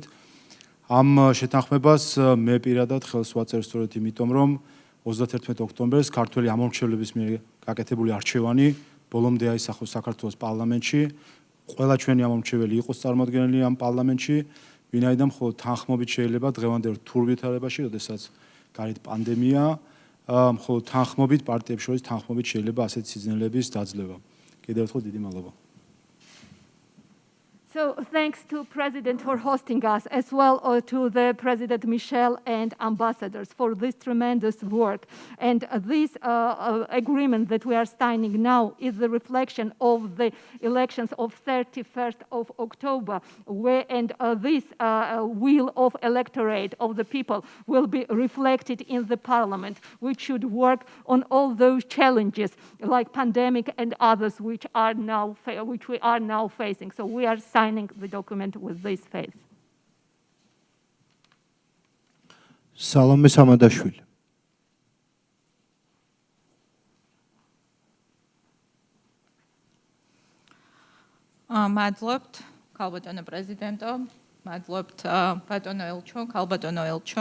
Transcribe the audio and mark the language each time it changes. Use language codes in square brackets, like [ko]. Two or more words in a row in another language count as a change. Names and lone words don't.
[ka] ამ შეთანხმებას მე პირადად ხელს ვაწერ სწორედ იმიტომ, რომ 31 ოქტომბერს ქართველი ამომრჩევლების მიერ გაკეთებული არჩევანი ბოლომდე აისახოს საქართველოს პარლამენტში. ყველა ჩვენი ამომრჩეველი იყოს წარმოადგენელი ამ პარლამენტში, ვინაიდან მხოლოდ თანხმობით შეიძლება დღევანდელ რთულ ვითარებაში, როდესაც გარეთ პანდემია, მხოლოდ თანხმობით პარტიებს შორის თანხმობით შეიძლება ასეთი სიძნელების დაძლევა. კიდევ ერთხელ დიდი მადლობა. [en] So thanks to President for hosting us, as well to the President Michel and ambassadors for this tremendous work. And this agreement that we are signing now is the reflection of the elections of 31st of October, and this will of electorate of the people will be reflected in the parliament, which should work on all those challenges like pandemic and others which we are now facing. So we are signing the document with this faith. [ka] სალომე სამადაშვილი. მადლობთ ქალბატონო პრეზიდენტო, მადლობთ ბატონო ელჩო, ქალბატონო ელჩო.